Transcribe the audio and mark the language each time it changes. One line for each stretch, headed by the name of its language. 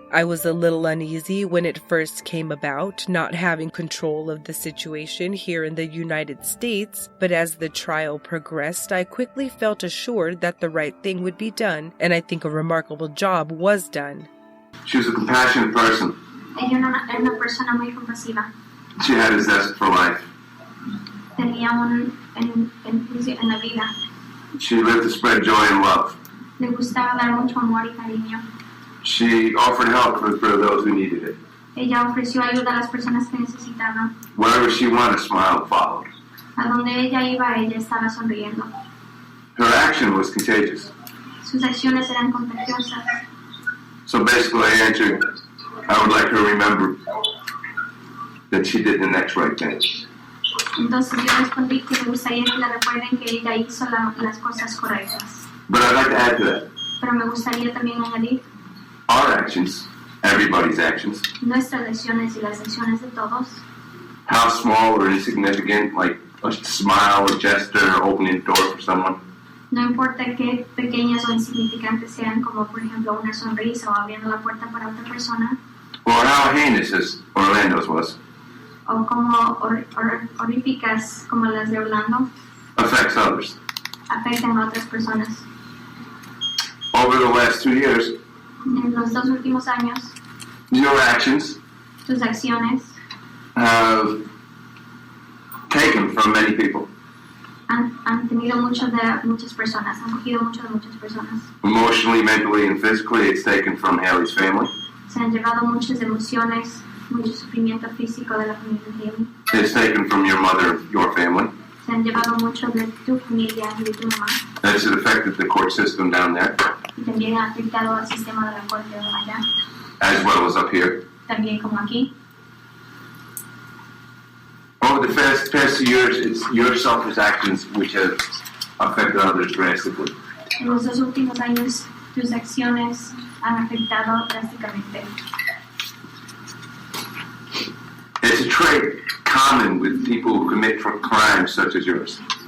English: I was a little uneasy when it first came about, not having control of the situation here in the United States, but as the trial progressed, I quickly felt assured that the right thing would be done, and I think a remarkable job was done." She was a compassionate person.
Spanish: Ella era una persona muy compasiva.
English: She had a zest for life.
Spanish: Tenía en la vida.
English: She lived to spread joy and love.
Spanish: Le gustaba dar mucho amor y cariño.
English: She offered help for those who needed it.
Spanish: Ella ofreció ayuda a las personas que necesitaban.
English: Wherever she went, a smile followed.
Spanish: A donde ella iba, ella estaba sonriendo.
English: Her action was contagious.
Spanish: Sus acciones eran contagiosas.
English: So basically, I answered, I would like her to remember that she did the next right thing.
Spanish: Entonces yo respondí que me gustaría que la recuerden que ella hizo las cosas correctas.
English: But I'd like to add to that.
Spanish: Pero me gustaría también añadir
English: Our actions, everybody's actions,
Spanish: nuestras acciones y las acciones de todos,
English: how small or insignificant, like a smile or gesture or opening a door for someone,
Spanish: no importa qué pequeñas o insignificantes sean, como por ejemplo una sonrisa o abriendo la puerta para otra persona,
English: or how heinous as Orlando's was,
Spanish: o como horríficas como las de Orlando,
English: affects others.
Spanish: afectan a otras personas.
English: Over the last 2 years,
Spanish: En los 2 últimos años,
English: your actions
Spanish: tus acciones
English: have taken from many people.
Spanish: han tenido mucho de muchas personas, han cogido mucho de muchas personas.
English: Emotionally, mentally, and physically, it's taken from Haley's family.
Spanish: Se han llevado muchas emociones, mucho sufrimiento físico de la familia de Haley.
English: It's taken from your mother, your family.
Spanish: Se han llevado mucho de tu familia y de tu mamá.
English: That's affected the court system down there,
Spanish: Y también ha afectado al sistema de la corte de allá,
English: as well as up here.
Spanish: también como aquí.
English: Over the past 2 years, it's your selfish actions which have affected others drastically.
Spanish: En los 2 últimos años, tus acciones han afectado drásticamente.
English: It's a trait common with people who commit crimes such as yours.